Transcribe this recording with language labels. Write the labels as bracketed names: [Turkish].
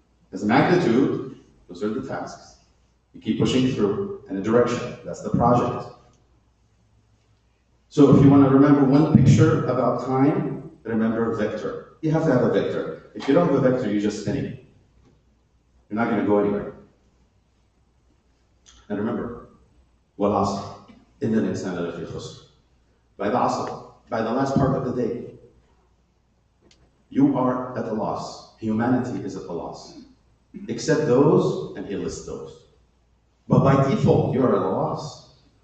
[English] There's a magnitude, those are the tasks. You keep pushing through, and a direction, that's the project. So if you want to remember one picture about time, remember vector. You have to have a vector. If you don't have a vector, you're just spinning. You're not going to go anywhere. And remember, [Arabic] وَالْعَصْرِ إِنَّ الْإِنسَانَ لَفِي خُسْرٍ. [English] By the Asr, by the last part of the day, you are at a loss. Humanity is at a loss. Except those, and he lists those. But by default, you are at a loss.